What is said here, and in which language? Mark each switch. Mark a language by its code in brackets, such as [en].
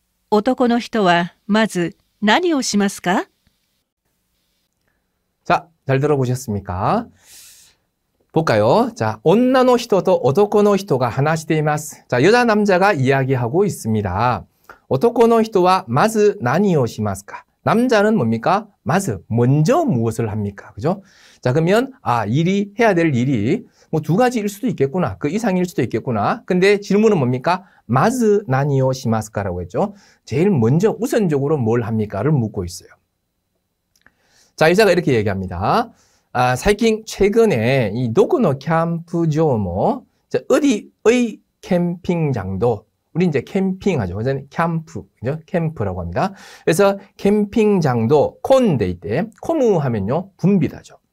[ja] 男の人はまず何をしますか？ [ko] 자, 잘 들어보셨습니까? 볼까요? [ja] 자, 女の人と男の人が話しています. [ko] 자, 여자 남자가 이야기하고 있습니다. [ja] 男の人はまず何をしますか? [ko] 남자는 뭡니까? まず 먼저 무엇을 합니까? 그죠? 자, 그러면 해야 될 일이 뭐 두 가지일 수도 있겠구나. 그 이상일 수도 있겠구나. 근데 질문은 뭡니까? [ja] まず何をしますか?라고 했죠. [ko] 제일 먼저 우선적으로 뭘 합니까?를 묻고 있어요. 자, 여자가 이렇게 얘기합니다. 최근에 이 도쿠노 캠프조모, 어디의 캠핑장도, 우리 이제 캠핑하죠. 그래서 캠프, 그죠? 캠프라고 합니다. 그래서 캠핑장도 콘데이때, 코무 하면요, 붐비다죠.